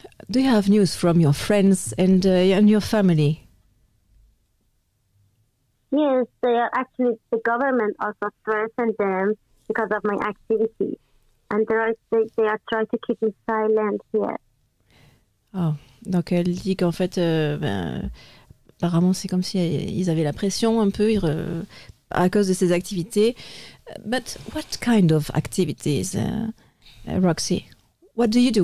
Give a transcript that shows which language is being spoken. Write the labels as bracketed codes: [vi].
[en] Do you have news from your friends and your family? Yes, they are actually, the government also threatened them because of my activities. And they are trying to keep me silent here. [fr] Oh, donc elle dit qu'en fait, apparemment c'est comme si ils avaient la pression un peu à cause de ces activités. [en] But what kind of activities, Roxy? What do you do?